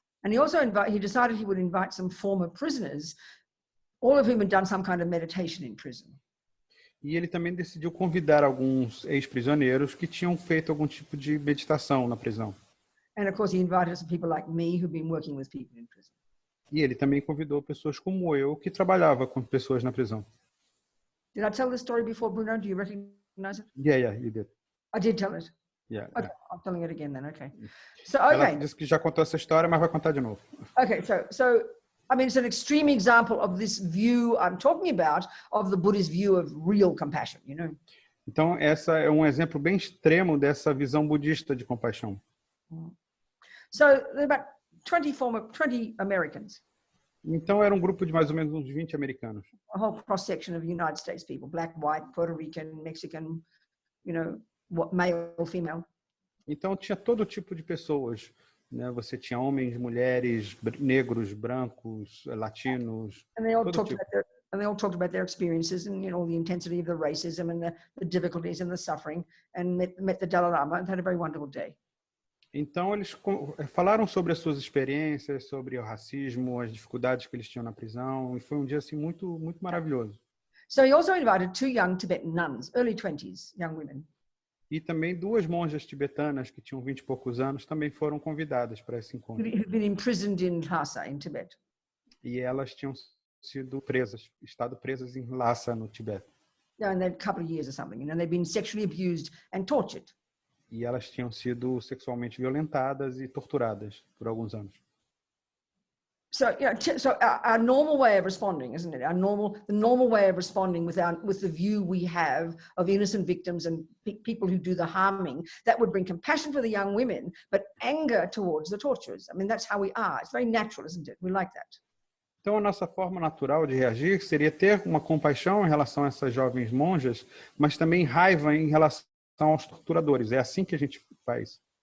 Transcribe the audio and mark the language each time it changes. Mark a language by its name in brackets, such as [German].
[English] And he decided he would invite some former prisoners, all of whom had done some kind of meditation in prison. [Portuguese] E ele também decidiu convidar alguns ex-prisioneiros que tinham feito algum tipo de meditação na prisão. [English] And of course, he invited some people like me who've been working with people in prison. [Portuguese] E ele também convidou pessoas como eu, que trabalhava com pessoas na prisão. [English] Did I tell this story before, Bruno? Do you recognize it? Yeah, you did. I did tell it. Yeah, Okay, yeah. I'm telling it again then. Okay. So, [Portuguese] Ela [English] okay. [Portuguese] disse que já contou essa história, mas vai contar de novo. [English] Okay. So, I mean, it's an extreme example of this view I'm talking about of the Buddhist view of real compassion, you know. [Portuguese] Então, essa é um exemplo bem extremo dessa visão budista de compaixão. [English] So, there are about 20 Americans, [Portuguese] Então, era um grupo de mais ou menos uns 20 americanos. [English] a whole cross-section of United States people, black, white, Puerto Rican, Mexican, you know, male, female. [Portuguese] Então, tinha todo tipo de pessoas, né? Você tinha homens, mulheres, negros, brancos, latinos, [English] And they all [Portuguese] todo [English] talked [Portuguese] tipo. [English] about their experiences and, you know, the intensity of the racism and the difficulties and the suffering, and met the Dalai Lama and had a very wonderful day. [Portuguese] Então, eles falaram sobre as suas experiências, sobre o racismo, as dificuldades que eles tinham na prisão, e foi um dia assim muito, muito maravilhoso. [English] So he also invited 2 young Tibetan nuns, early 20s, young women. [Portuguese] E também 2 monjas tibetanas que tinham 20 e poucos anos também foram convidadas para esse encontro. [English] Who'd been imprisoned in Lhasa in Tibet. [Portuguese] E elas tinham sido estado presas em Lhasa, no Tibete. [English] Yeah, and they'd a couple of years or something, you know, they'd been sexually abused and tortured. [Portuguese] E elas tinham sido sexualmente violentadas e torturadas por alguns anos. [English] So, you know, so our normal way of responding, isn't it? The normal way of responding with the view we have of innocent victims and people who do the harming, that would bring compassion for the young women, but anger towards the torturers. I mean, that's how we are. It's very natural, isn't it? We like that. [Portuguese] Então, a nossa forma natural de reagir seria ter uma compaixão em relação a essas jovens monjas, mas também raiva em relação aos torturadores. É assim que a gente faz.